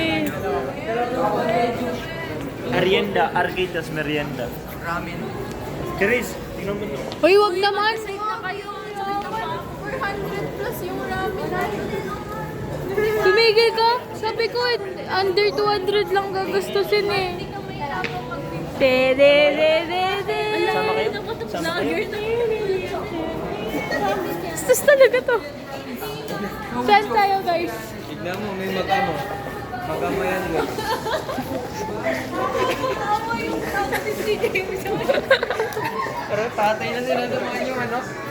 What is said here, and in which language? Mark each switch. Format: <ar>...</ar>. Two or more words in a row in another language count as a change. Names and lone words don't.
<tl>Arienda. Arcade tas merienda. Ramen. Chris, tingnan mo to. Uy, wag naman. Na kayo. 400 plus yung ramen natin. Tumigil ka. Sabi ko, under 200 lang gagastusin eh. Te-de-de-de-de. Sama kayo? Sama kayo? Bastos talaga to. Saan tayo, guys? Tignan mo, may magamo. Magamo yan, guys. Pero tatay na nila naman yung ano.</tl>